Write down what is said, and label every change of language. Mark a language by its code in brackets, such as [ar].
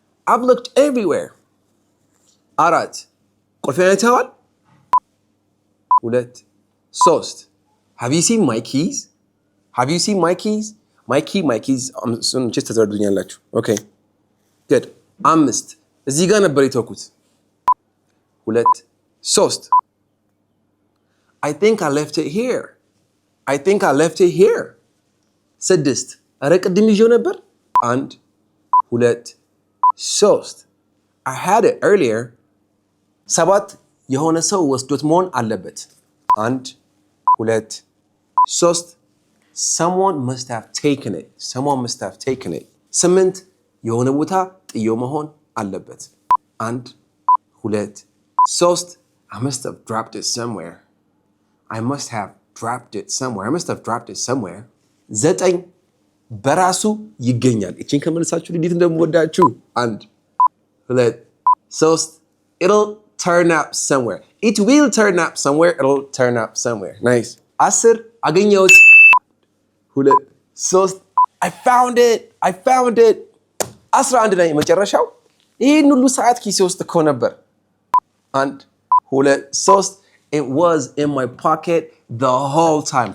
[en] I've looked everywhere. 4 [am] ቁልፌን አይተኸዋል? [en] 2 3 Have you seen my keys? Have you seen my keys? My keys. [am] እሱን ቼስ ተዘርዱኛላችሁ። ኦኬ good. [en] 5 [am] እዚህ ጋር ነበር የተውኩት። [en] 2 3 I think I left it here. I think I left it here. 6 [am] ኧረ ቅድም ይዤው ነበር። [en] 1 2 3 I had it earlier. [am] 7 የሆነ ሰው ወስዶት መሆን አለበት። 1 2 3 [en] Someone must have taken it. Someone must have taken it. 8 [am] የሆነ ቦታ ጥዮ መሆን አለበት። [en] 1 2 3 I must have dropped it somewhere. I must have dropped it somewhere. I must have dropped it somewhere. [am] 9 በራሱ ይገኛል። እቺን ከመልሳችሁ እንዴት እንደምወዳችሁ 1 2 3 [en] It'll turn up somewhere. It will turn up somewhere. It'll turn up somewhere. Nice. 10 [am] አገኘሁት። [en] 2 3 I found it. [am] 11 ላይ መጨረሻው ይሄን ሁሉ ሰዓት ኪሴ ውስጥ እኮ ነበር። 1 2 3 [en] It was in my pocket the whole time.